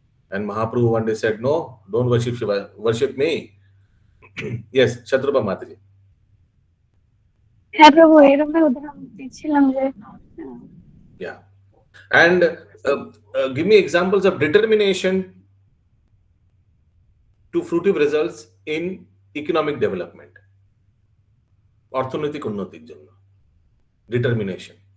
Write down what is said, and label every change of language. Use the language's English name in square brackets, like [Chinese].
[English] And Mahaprabhu one day said, no, don't worship Shiva, worship me. Yes, Shatrupa Mataji. [Bangla] হ্যাঁ প্রভু এরকম উদাহরণ দিচ্ছিলাম যে [English] Yeah. And give me examples of determination to fruitive results in economic development. [Bangla] অর্থনৈতিক উন্নতির জন্য determination.